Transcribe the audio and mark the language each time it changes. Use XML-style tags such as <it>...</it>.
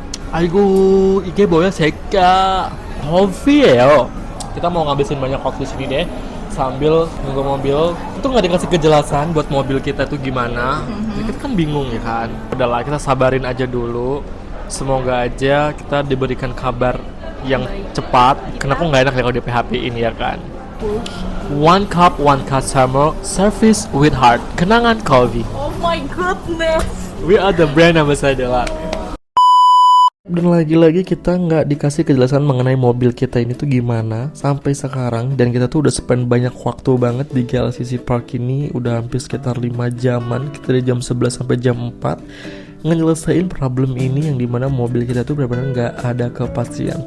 <id>Aigo, ike boya seka. Kopi ya. Kita mau ngabisin banyak kopi sini deh. sambil nunggu mobil. Itu nggak dikasih kejelasan buat mobil kita itu gimana. Jadi kita kan bingung ya kan. Udahlah kita sabarin aja dulu. Semoga aja kita diberikan kabar yang cepat. Karena aku nggak enak ya kalau di PHP ini ya kan.</id> <en>One cup, one customer, service with heart.</en> <id>Kenangan Coffee.</id> <en>Oh my goodness. We are the brand ambassador lah.</en> <id>Dan lagi-lagi kita nggak dikasih kejelasan mengenai mobil kita ini tuh gimana sampai sekarang. Dan kita tuh udah spend banyak waktu banget di GLCC Park ini. Udah hampir sekitar 5 jaman. Kita dari jam 11 sampai jam 4 ngejelesain problem ini, yang dimana mobil kita tuh benar-benar nggak ada kepastian.</id>